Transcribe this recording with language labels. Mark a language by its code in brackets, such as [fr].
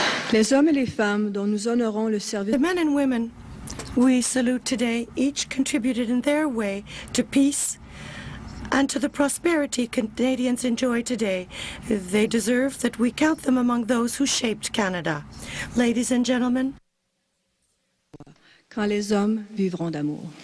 [fr] Les hommes et les femmes dont nous honorons le service [en] The men and women we salute today each contributed in their way to peace and to the prosperity Canadians enjoy today. They deserve that we count them among those who shaped Canada. Ladies and gentlemen, [fr] quand les hommes vivront d'amour.